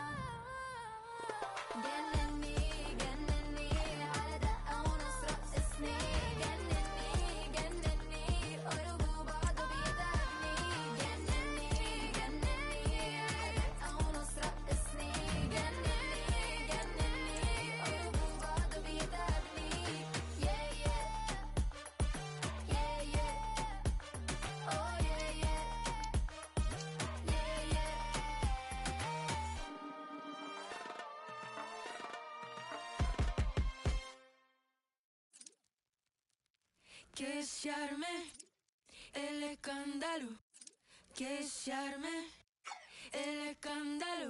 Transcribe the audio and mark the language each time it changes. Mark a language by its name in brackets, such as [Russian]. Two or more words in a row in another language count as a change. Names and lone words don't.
[Arabic] جنني جنني على دقة ونص رقصني جنني جنني قرب وبعضه بيتعبني جنني جنني على دقة ونص رقصني جنني جنني قرب وبعضه بيتعبني [English] yeah yeah yeah yeah oh yeah yeah yeah [Spanish] yeah que se arme el escándalo, que se arme el escándalo.